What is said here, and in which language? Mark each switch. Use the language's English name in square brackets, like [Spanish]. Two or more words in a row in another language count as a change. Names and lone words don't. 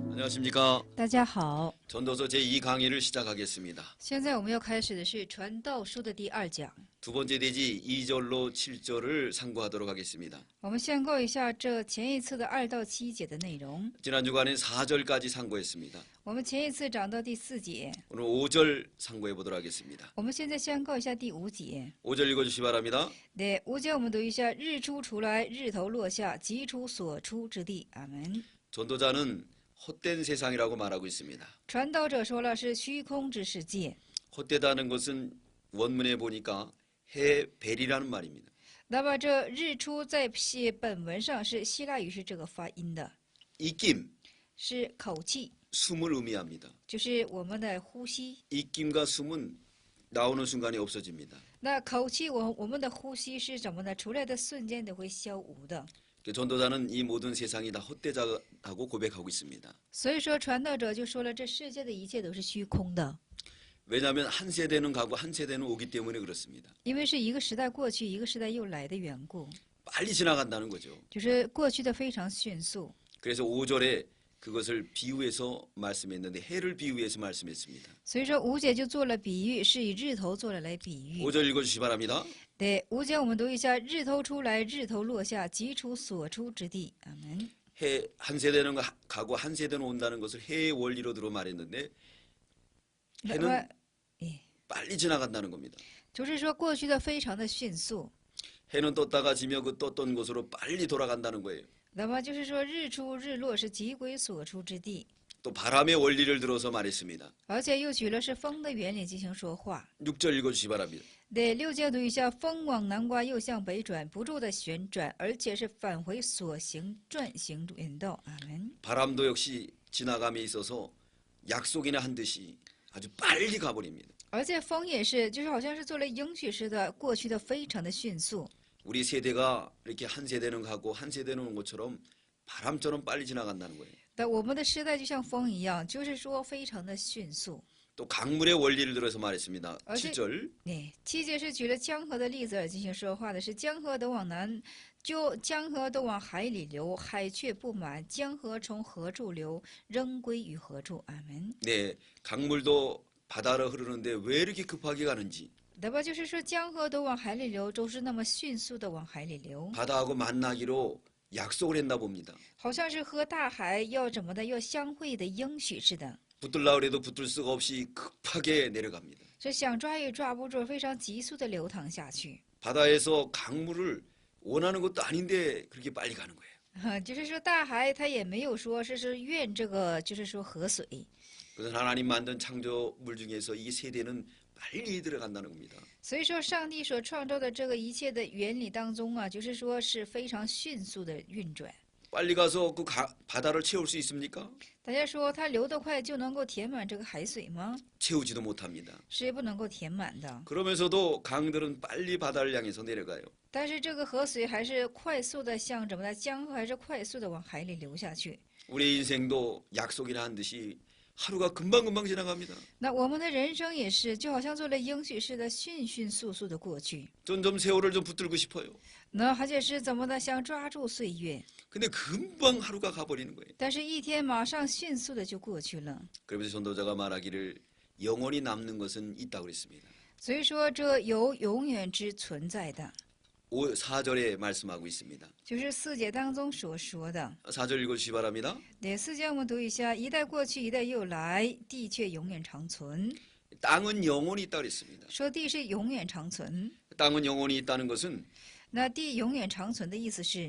[Korean] 안녕하십니까. [Chinese] 大家好， [Korean] 전도서 제2강의를 시작하겠습니다. [Chinese] 现在我们要开始的是传道书的第2讲。 [Korean] 두 번째 대지 2절로 7절을 상고하도록 하겠습니다. [Chinese] 我们先告一下这前一次的2到7节的内容。 [Korean] 지난 주간엔 4절까지 상고했습니다. [Chinese] 我们前一次讲到第4节， [Korean] 오늘 5절 상고해 보도록 하겠습니다. [Chinese] 我们现在先告一下第5节。 [Korean] 5절 읽어주시기 바랍니다. [Chinese] 네, 5 节我们读一下：日出出来，日头落下，即出所出之地。阿门。 [Korean] 전도자는 헛된 세상이라고 말하고 있습니다. [Chinese] 传道者说了是虚空之世界。 [Korean] 헛되다는 것은 원문에 보니까 해벨이라는 말입니다. [Chinese] 那么这日出在本文上是希腊语是这个发音的， [Korean] 입김, [Chinese] 是口气， [Korean] 숨을 의미합니다. [Chinese] 就是我们的呼吸。 [Korean] 입김과 숨은 나오는 순간이 없어집니다. [Chinese] 那口气，我们的呼吸是怎么呢？出来的瞬间都会消无的。 [Korean] 전도자는 이 모든 세상이 다 헛되다고 고백하고 있습니다. [Chinese] 所以说，传道者就说了，这世界的一切都是虚空的， [Korean] 왜냐하면 한 세대는 가고 한 세대는 오기 때문에 그렇습니다. [Chinese] 因为是一个时代过去，一个时代又来的缘故， [Korean] 빨리 지나간다는 거죠. [Chinese] 就是过去的非常迅速。 [Korean] 그래서 5절에 그것을 비유해서 말씀했는데 해를 비유해서 말씀했습니다. [Chinese] 所以说5节就做了比喻，是以日头做了来比喻。 [Korean] 5절 읽어주시기 바랍니다. [Chinese] 对，5节我们读一下：日头出来，日头落下，即出所出之地。阿门。 [Korean] 해 한 세대는 가고 한 세대는 온다는 것을 해의 원리로 들어 말했는데 [Chinese] 那 [Korean] 해는 [Chinese] 么，哎， [Korean] 빨리 지나간다는 겁니다. [Chinese] 就是说过去的非常的迅速。 [Korean] 해는 떴다가 지며 그 떴던 곳으로 빨리 돌아간다는 거예요. [Chinese] 那么就是说，日出日落是即归所出之地， [Korean] 또 바람의 원리를 들어서 말했습니다. [Chinese] 而且又举了是风的原理进行说话。 [Korean] 6절 읽어주시기 바랍니다. [Chinese] 对，6节读一下：风往南刮，又向北转，不住的旋转，而且是返回所行转行原道。阿门。 [Korean] 바람도 역시 지나감에 있어서 약속이나 한 듯이 아주 빨리 가버립니다. [Chinese] 而且风也是，就是好像是做了应许似的，过去的非常的迅速。 [Korean] 우리 세대가 이렇게 한 세대는 가고 한 세대는 온 것처럼 바람처럼 빨리 지나간다는 거예요. [Chinese] 但我们的时代就像风一样，就是说非常的迅速。 [Korean] 또 강물의 원리를 들어서 말했습니다. 어제- 7절 [Chinese] 对，7节是举了江河的例子而进行说话的，是江河都往南，就江河都往海里流，海却不满，江河从何处流，仍归于何处。阿门。 [Korean] 네, 강물도 바다로 흐르는데 왜 이렇게 급하게 가는지 [Chinese] 那么就是说，江河都往海里流，都是那么迅速的往海里流， [Korean] 바다하고 만나기로 약속을 했나 봅니다. [Chinese] 好像是和大海要怎么的，要相会的应许似的。 [Korean] 붙들라 그래도 붙들 수가 없이 급하게 내려갑니다. [Chinese] 是想抓也抓不住，非常急速的流淌下去。 [Korean] 바다에서 강물을 원하는 것도 아닌데 그렇게 빨리 가는 거예요. [Chinese] 就是说，大海它也没有说是愿这个，就是说河水。 [Korean] 그것은 하나님 만든 창조물 중에서 이 세대는 빨리 들어간다는 겁니다. [Chinese] 所以说，上帝所创造的这个一切的原理当中啊，就是说是非常迅速的运转。 [Korean] 빨리 가서 그 바다를 채울 수 있습니까? [Chinese] 大家说，它流得快就能够填满这个海水吗？ [Korean] 채우지도 못합니다. [Chinese] 是不能够填满的。 [Korean] 그러면서도 강들은 빨리 바다를 향해서 내려가요. [Chinese] 但是这个河水还是快速的向怎么的江河还是快速的往海里流下去。 [Korean] 우리 인생도 약속이나 한 듯이 하루가 금방금방 지나갑니다. [Chinese] 那我们的人生也是，就好像做了应许似的，迅迅速速的过去。 [Korean] 전 좀 세월을 좀 붙들고 싶어요. [Chinese] 那而且是怎么的，想抓住岁月， [Korean] 근데 금방 하루가 가버리는 거예요. [Chinese] 但是一天马上迅速的就过去了。 [Korean] 그러면서 전도자가 말하기를 영원히 남는 것은 있다고 그랬습니다. [Chinese] 所以说，这有永远之存在的， [Korean] 4절에 말씀하고 있습니다. [Chinese] 就是4节当中所说的。 [Korean] 4절 읽어주시기 바랍니다. [Chinese] 对，4节我们读一下：一代过去，一代又来，地却永远长存。 [Korean] 땅은 영원히 있다고 그랬습니다. [Chinese] 说地是永远长存， [Korean] 땅은 영원히 있다는 것은 [Chinese] 那地永远长存的意思是，